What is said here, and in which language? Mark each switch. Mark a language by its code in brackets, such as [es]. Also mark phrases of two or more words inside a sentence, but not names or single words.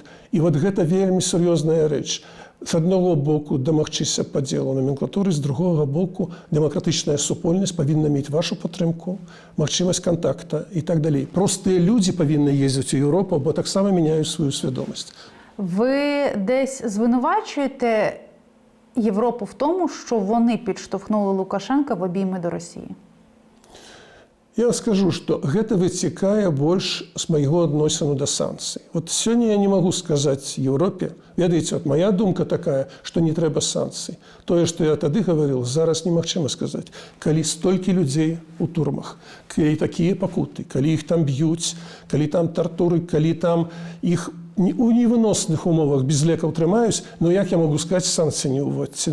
[be] І вот гэта вельмі сур'ёзная рэч. З аднаго боку дамагчыся падзелу номенклатуры, з другога боку дэмакратычная супольнасць павінна мець вашу падтрымку, магчымасць кантакта і так далей. Простыя людзі павінны ездзіць у Еўропу, бо таксама мяняюць сваю свядомасць. [uk] Ви десь звинувачуєте Європу в тому, що вони підштовхнули Лукашенка в обійми до Росії? [be] Я скажу, што гэта выцякае больш з майго адносіну да санкцый. Вот сёння я не магу сказаць Еўропе, ведаеце, вот моя думка такая, што не трэба санкцый. Тое, што я тады гаварыў, зараз немагчыма сказаць. Калі столькі людзей у турмах, калі такія пакуты, калі іх там б'юць, калі там тартуры, калі там іх у невыносных умовах без лекаў трымаюць, ну як я магу сказаць, санкцыі не ўводзьце?